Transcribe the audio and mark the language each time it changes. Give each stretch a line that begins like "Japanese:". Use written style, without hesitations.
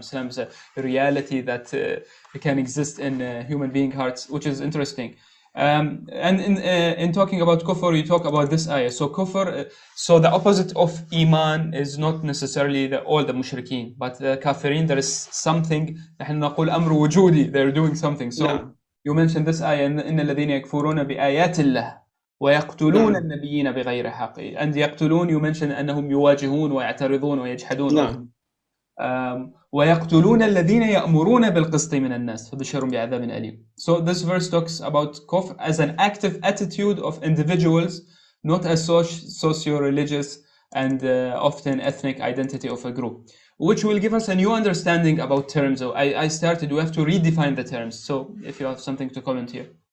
English: Islam is a reality that can exist in human being hearts, which is interesting. And in talking about kufr, you talk about this ayah. So kufr, so the opposite of Iman is not necessarily all the mushrikeen, but the kafirin, there is something,
Arabic: نحن نقول أمر وجودي,
English: they're doing something. So no. You mentioned this ayah,
Arabic: إن الذين يكفرون بآيات الله ويقتلون النبيين بغير حق. And يقتلون,
English: you mentioned
Arabic: أنهم يواجهون ويعترضون ويجحدون. ويقتلون الذين يأمرون بالقسط من الناس فبشرهم بعذاب أليم.
English: So this verse talks about kufr as an active attitude of individuals, not a socio-religious and often ethnic identity of a group, which will give us a new understanding about terms. So we have to redefine the terms. So if you have something to comment here.